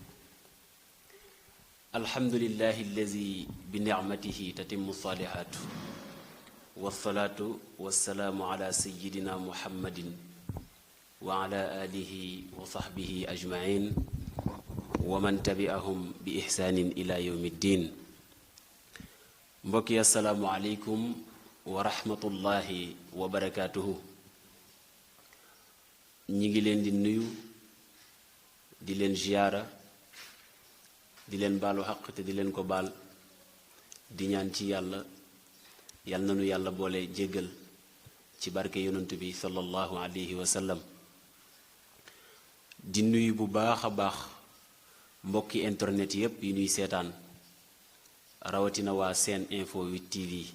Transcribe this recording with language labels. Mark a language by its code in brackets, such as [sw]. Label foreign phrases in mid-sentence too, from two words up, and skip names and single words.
[ar] الحمد لله الذي بنعمته تتم الصالحات والصلاة والسلام على سيدنا محمد وعلى آله وصحبه أجمعين ومن تبعهم بإحسان إلى يوم الدين mbokki السلام عليكم ورحمة الله وبركاته [wo] ñi ngi leen di nuyu di leen ziyaara di leen baalu xaq te di leen ko baal di ñaan ci yàlla yal na nu yàlla boole jéggal ci barke yonent bi [ar] صلى الله عليه وسلم [wo] di nuyu bu baax a baax mbokki internet yépp yi nuy seetaan rawatina waa Sen Info 8 TV